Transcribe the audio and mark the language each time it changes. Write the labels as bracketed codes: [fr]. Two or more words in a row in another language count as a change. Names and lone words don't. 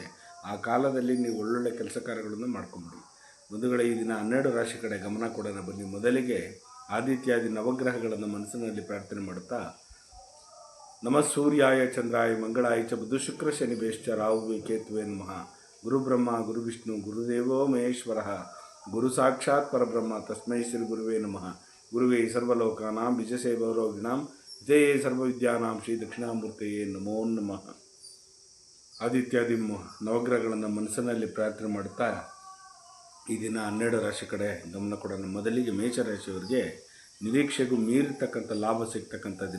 [kn] ಆ ಕಾಲದಲ್ಲಿ ನೀವು ಒಳ್ಳೊಳ್ಳೆ ಕೆಲಸ ಕಾರ್ಯಗಳನ್ನು ಮಾಡ್ಕೊಂಬಿಡಿ ಬಂಧುಗಳೇ. ಈ ದಿನ 12 ರಾಶಿ ಕಡೆ ಗಮನ ಕೊಡೋಣ ಬನ್ನಿ. ಮೊದಲಿಗೆ ಆದಿತ್ಯಾದಿ ನವಗ್ರಹಗಳನ್ನು ಮನಸ್ಸಿನಲ್ಲಿ ಪ್ರಾರ್ಥನೆ ಮಾಡುತ್ತಾ, [sa] ನಮಃ ಸೂರ್ಯಾಯ ಚಂದ್ರಾಯ ಮಂಗಳಾಯ ಚ ಬುಧ ಶುಕ್ರ ಶನಿ ಬೇಶ್ಚ ರಾಹುವೇ ಕೇತುವೇ ನಮಃ. ಗುರು ಬ್ರಹ್ಮ ಗುರು ವಿಷ್ಣು ಗುರುದೇವೋ ಮಹೇಶ್ವರ ಗುರು ಸಾಕ್ಷಾತ್ ಪರಬ್ರಹ್ಮ ತಸ್ಮೈ ಶ್ರೀ ಗುರುವೇ ನಮಃ. ಗುರುವೇ ಸರ್ವಲೋಕಾನಾಂ ವಿಜಯಸೇ ಭವರೋಗಿಣಾಂ ಜಯ ಸರ್ವವಿದ್ಯಾನಾಂ ಶ್ರೀ ದಕ್ಷಿಣಾಮೂರ್ತಿಯೇ ನಮೋ ನಮಃ. [kn] ಆದಿತ್ಯಾದಿ ನವಗ್ರಹಗಳನ್ನು ಮನಸ್ಸಿನಲ್ಲಿ ಪ್ರಾರ್ಥನೆ ಮಾಡುತ್ತಾ ಈ ದಿನ 12 ರಾಶಿ ಕಡೆ ಗಮನ ಕೊಡೋಣ. ಮೊದಲಿಗೆ ಮೇಷರಾಶಿಯವರಿಗೆ ನಿರೀಕ್ಷೆಗೂ ಮೀರಿರ್ತಕ್ಕಂಥ ಲಾಭ ಸಿಗ್ತಕ್ಕಂಥ ದಿನ.